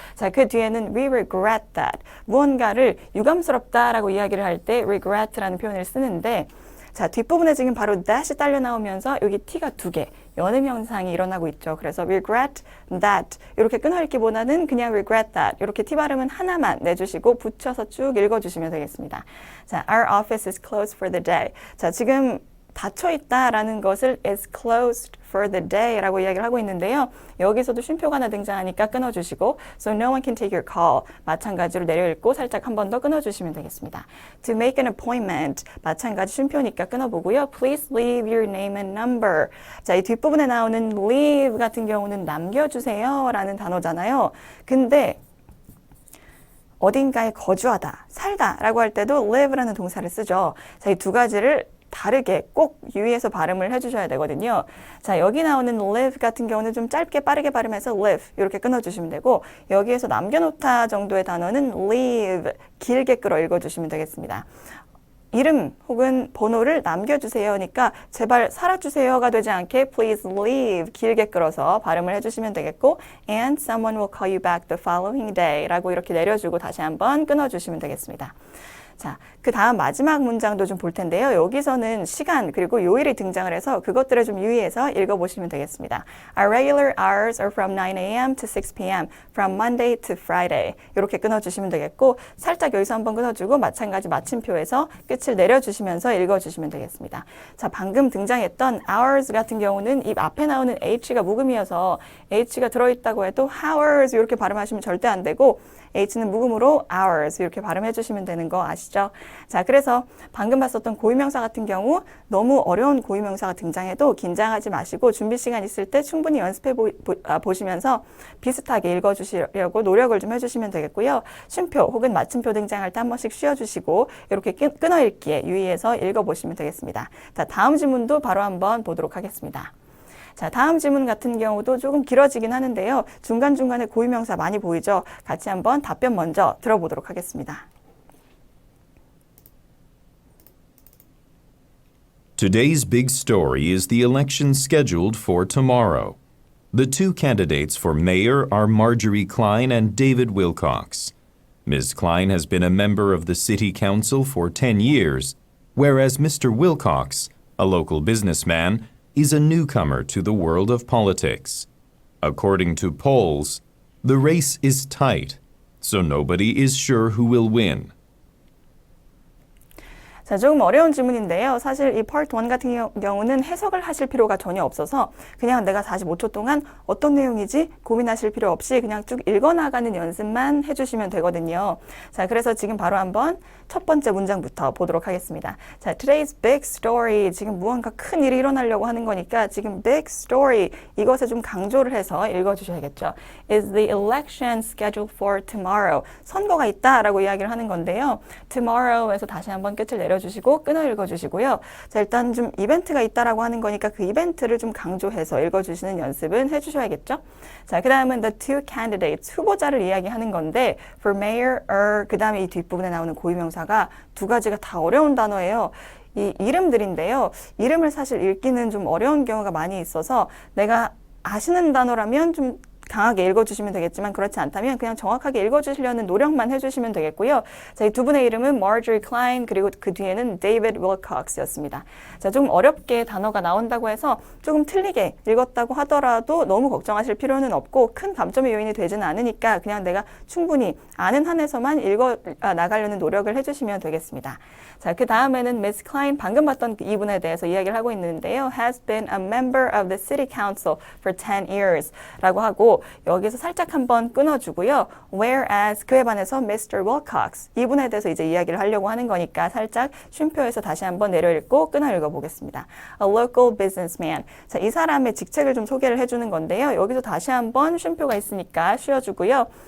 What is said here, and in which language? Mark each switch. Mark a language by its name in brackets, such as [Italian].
[Korean] 자, 그 뒤에는 [English] We regret that. [Korean] 무언가를 유감스럽다라고 이야기를 할 때 regret라는 표현을 쓰는데 자, 뒷부분에 지금 바로 that이 딸려 나오면서 여기 t가 두 개, 연음 현상이 일어나고 있죠. 그래서 regret that 이렇게 끊어 읽기보다는 그냥 regret that 이렇게 t 발음은 하나만 내주시고 붙여서 쭉 읽어주시면 되겠습니다. [English] 자, our office is closed for the day. [Korean] 자, 지금 닫혀 있다라는 것을 is closed for the day 라고 이야기를 하고 있는데요. 여기서도 쉼표가 하나 등장하니까 끊어주시고 [English] so no one can take your call [Korean] 마찬가지로 내려 읽고 살짝 한 번 더 끊어주시면 되겠습니다. [English] To make an appointment [Korean] 마찬가지 쉼표니까 끊어보고요. [English] Please leave your name and number. [Korean] 자, 이 뒷부분에 나오는 leave 같은 경우는 남겨주세요 라는 단어잖아요. 근데 어딘가에 거주하다, 살다 라고 할 때도 live라는 동사를 쓰죠. 자, 이 두 가지를 다르게 꼭 유의해서 발음을 해주셔야 되거든요. 자, 여기 나오는 live 같은 경우는 좀 짧게 빠르게 발음해서 live 이렇게 끊어주시면 되고 여기에서 남겨놓다 정도의 단어는 leave 길게 끌어 읽어주시면 되겠습니다. 이름 혹은 번호를 남겨주세요니까 제발 살아주세요가 되지 않게 please leave 길게 끌어서 발음을 해주시면 되겠고 [English] and someone will call you back the following day [Korean] 라고 이렇게 내려주고 다시 한번 끊어주시면 되겠습니다. 자, 그 다음 마지막 문장도 좀 볼 텐데요. 여기서는 시간 그리고 요일이 등장을 해서 그것들을 좀 유의해서 읽어보시면 되겠습니다. [English] Our regular hours are from 9 a.m. to 6 p.m. from Monday to Friday. [Korean] 이렇게 끊어주시면 되겠고 살짝 여기서 한번 끊어주고 마찬가지 마침표에서 끝을 내려주시면서 읽어주시면 되겠습니다. 자, 방금 등장했던 hours 같은 경우는 이 앞에 나오는 h가 묵음이어서 h가 들어있다고 해도 hours 이렇게 발음하시면 절대 안 되고 H는 묵음으로 hours 이렇게 발음해 주시면 되는 거 아시죠? 자, 그래서 방금 봤었던 고유명사 같은 경우 너무 어려운 고유명사가 등장해도 긴장하지 마시고 준비 시간 있을 때 충분히 연습해 보시면서 비슷하게 읽어주시려고 노력을 좀 해주시면 되겠고요. 쉼표 혹은 마침표 등장할 때 한 번씩 쉬어주시고 이렇게 끊어 읽기에 유의해서 읽어보시면 되겠습니다. 자, 다음 지문도 바로 한번 보도록 하겠습니다. 자, 다음 질문 같은 경우도 조금 길어지긴 하는데요. 중간중간에 고유명사 많이 보이죠? 같이 한번 답변 먼저 들어보도록 하겠습니다. [English] Today's big story is the election scheduled for tomorrow. The two candidates for mayor are Marjorie Klein and David Wilcox. Ms. Klein has been a member of the city council for 10 years, whereas Mr. Wilcox, a local businessman, is a newcomer to the world of politics. According to polls, the race is tight, so nobody is sure who will win. [Korean] 자, 조금 어려운 질문인데요. 사실 이 Part 1 같은 경우는 해석을 하실 필요가 전혀 없어서 그냥 내가 45초 동안 어떤 내용이지 고민하실 필요 없이 그냥 쭉 읽어나가는 연습만 해주시면 되거든요. 자, 그래서 지금 바로 한번 첫 번째 문장부터 보도록 하겠습니다. [English] 자, today's big story. [Korean] 지금 무언가 큰 일이 일어나려고 하는 거니까 지금 big story 이것에 좀 강조를 해서 읽어주셔야겠죠. [English] Is the election scheduled for tomorrow? [Korean] 선거가 있다라고 이야기를 하는 건데요. tomorrow에서 다시 한번 끝을 내려주시고 끊어 읽어주시고요. 자, 일단 좀 이벤트가 있다라고 하는 거니까 그 이벤트를 좀 강조해서 읽어주시는 연습은 해주셔야겠죠. 자, 그 다음은 [English] the two candidates, [Korean] 후보자를 이야기하는 건데 for mayor, 그 다음에 이 뒷부분에 나오는 고유명사가 두 가지가 다 어려운 단어예요. 이 이름들인데요. 이름을 사실 읽기는 좀 어려운 경우가 많이 있어서 내가 아시는 단어라면 좀 강하게 읽어주시면 되겠지만 그렇지 않다면 그냥 정확하게 읽어주시려는 노력만 해주시면 되겠고요. 자, 이 두 분의 이름은 Marjorie Klein 그리고 그 뒤에는 David Wilcox였습니다. 자, 좀 어렵게 단어가 나온다고 해서 조금 틀리게 읽었다고 하더라도 너무 걱정하실 필요는 없고 큰 감점의 요인이 되지는 않으니까 그냥 내가 충분히 아는 한에서만 읽어 나가려는 노력을 해주시면 되겠습니다. 자, 그 다음에는 Miss Klein 방금 봤던 이분에 대해서 이야기를 하고 있는데요. [English] has been a member of the city council for 10 years [Korean] 라고 하고 여기서 살짝 한번 끊어주고요. Whereas 그에 반해서 Mr. Wilcox 이분에 대해서 이제 이야기를 하려고 하는 거니까 살짝 쉼표에서 다시 한번 내려 읽고 끊어 읽어보겠습니다. [English] A local businessman. [Korean] 자, 이 사람의 직책을 좀 소개를 해주는 건데요. 여기서 다시 한번 쉼표가 있으니까 쉬어주고요.